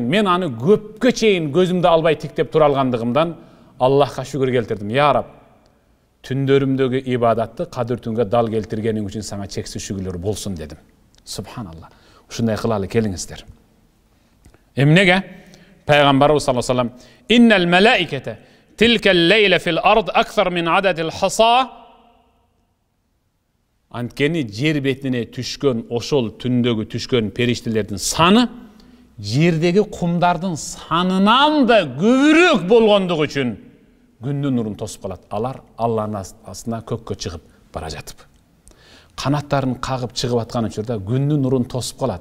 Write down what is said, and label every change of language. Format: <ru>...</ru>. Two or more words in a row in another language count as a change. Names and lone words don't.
<ky>Мен аны көпкө чейин көзүмдү албай тиктеп тура алгандыгымдан Аллахка шүгүр келтирдим. Я Раб, түндөрүмдөгү ибадатты кадыр түнгө дал келтиргениң үчүн сага чексиз шүгүрлөр болсун дедим. Субханалла. Ушундай кылалы келиңиздер. Эмнеге? Пайгамбарыбыз</ky> <ar>صلى الله عليه وسلم: "إن الملائكة تلك الليلة في الأرض أكثر من عدد الحصى."</ar> <ky>Анткени жер бетине түшкөн, ошол түндөгү түшкөн периштелердин саны жердеги кумдардын санынан да көбүрөөк болгондугу үчүн күндүн нурун тосуп калат. Алар Алланын астына көккө чыгып бара жатып, канаттарын кагып чыгып аткан учурда күндүн нурун тосуп калат.</ky>